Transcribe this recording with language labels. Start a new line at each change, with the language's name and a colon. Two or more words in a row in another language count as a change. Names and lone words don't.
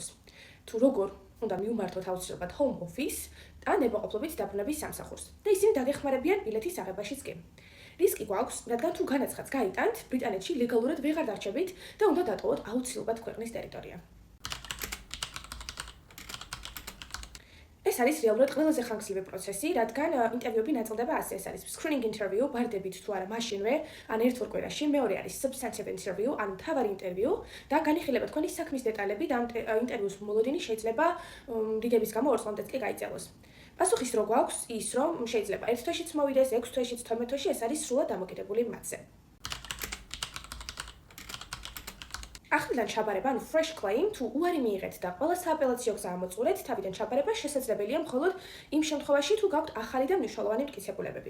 Georgian: თუ როგორ უნდა მიუმართოთ აუცილებლად
English: home office
Georgian: და ნებაყოფლობით დაბრუნების სამსახურს და ისინი დაგეხმარებიან ბილეთის აღებაშიც კი. რისკი გვაქვს, რადგან თუ განაცხადს გაიტანთ, ბრიტანეთში ლეგალურად ვეღარ დარჩებით და უნდა დატოვოთ აუცილებლად ქვეყნის ტერიტორია. ეს არის რეალურად ყველაზე ხანგრძლივი პროცესი, რადგან ინტერვიუები ნაწილდება ასე. ეს არის
English: screening interview,
Georgian: ბარდებით თუ არა მაშინვე, ან ერთ ორ კვირაში, მეორე არის
English: substantive interview,
Georgian: ანუ მთავარი ინტერვიუ და განიხილება თქვენი საქმის დეტალები და ინტერვიუს მოლოდინი შეიძლება რიგების გამო 2 წლამდეც კი გაიწელოს. პასუხის რო გვაქვს ის, რომ შეიძლება 1 თვეშიც მოვიდეს, 6 თვეშიც, 12 თვეში, ეს არის სრულად დამოკიდებული მათზე. ახლიდან ჩაბარება, ანუ
English: fresh claim,
Georgian: თუ უარი მიიღეთ და ყველა სააპელაციო გზა ამოწურეთ, თავიდან ჩაბარება შესაძლებელია მხოლოდ იმ შემთხვევაში, თუ გაქვთ ახალი და მნიშვნელოვანი მტკიცებულებები.